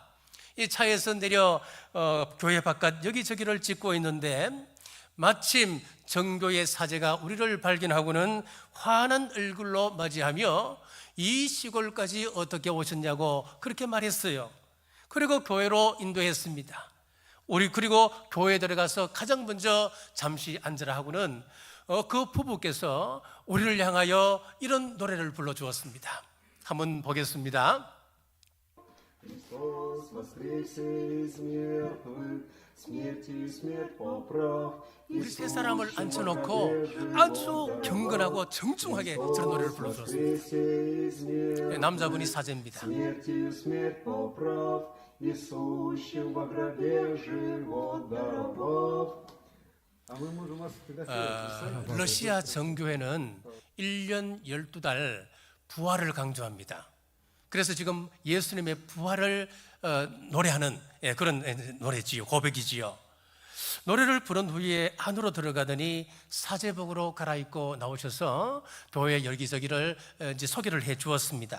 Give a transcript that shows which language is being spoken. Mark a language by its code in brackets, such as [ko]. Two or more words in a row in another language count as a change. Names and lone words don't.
[ko] 이 차에서 내려 교회 바깥 여기저기를 찍고 있는데 마침 정교회 사제가 우리를 발견하고는 환한 얼굴로 맞이하며 이 시골까지 어떻게 오셨냐고 그렇게 말했어요. 그리고 교회로 인도했습니다. 우리 그리고 교회에 들어가서 가장 먼저 잠시 앉으라 하고는 그 부부께서 우리를 향하여 이런 노래를 불러주었습니다. 한번 보겠습니다. [ru] Христос воскресе из мертвых, смертью смерть поправ. [ko] 우리 세 사람을 앉혀놓고 아주 경건하고 정중하게 저런 노래를 불러주었습니다. 남자분이 사제입니다. [ru] Смертью смерть поправ, и сущим во гробе живот даровав. [ko] 러시아 정교회는 1년 12달 부활을 강조합니다. 그래서 지금 예수님의 부활을 노래하는 그런 노래지요, 고백이지요. 노래를 부른 후에 안으로 들어가더니 사제복으로 갈아입고 나오셔서 교회 여기저기를 이제 소개를 해 주었습니다.